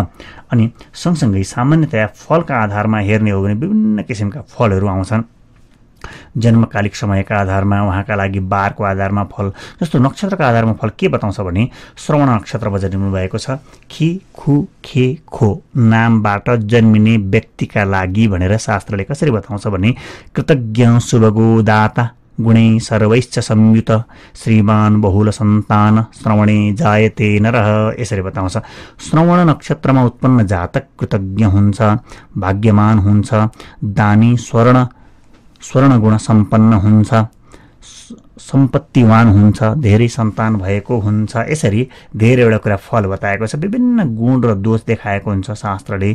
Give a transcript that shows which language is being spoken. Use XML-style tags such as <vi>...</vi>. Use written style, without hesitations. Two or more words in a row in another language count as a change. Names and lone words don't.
<ne>अनि सँगसँगै सामान्यतया फलका आधारमा हेर्ने हो भने विभिन्न किसिमका फलहरू आउँछन्। जन्मकालिक समयका आधारमा उहाँका लागि बारको आधारमा फल जस्तो नक्षत्रका आधारमा फल के बताउँछ भने श्रवण नक्षत्रमा जन्मिनु भएको छ। खी खु खे खो नामबाट जन्मिने व्यक्तिका लागि भनेर शास्त्रले कसरी बताउँछ भने</ne> <sa>कृतज्ञ शुभगो दाता गुणै सर्वैश्च संयुत श्रीमान बहुल सन्तान श्रवणे जायते नरः</sa> <ne>यसरी बताउँछ। श्रवण नक्षत्रमा उत्पन्न जातक कृतज्ञ हुन्छ, भाग्यमान हुन्छ, दानी स्वर्ण गुण सम्पन्न हुन्छ, सम्पत्तिवान हुन्छ, धेरै सन्तान भएको हुन्छ। यसरी धेरैवटा कुरा फल बताएको छ। विभिन्न गुण र दोष देखाएको हुन्छ शास्त्रले।</ne>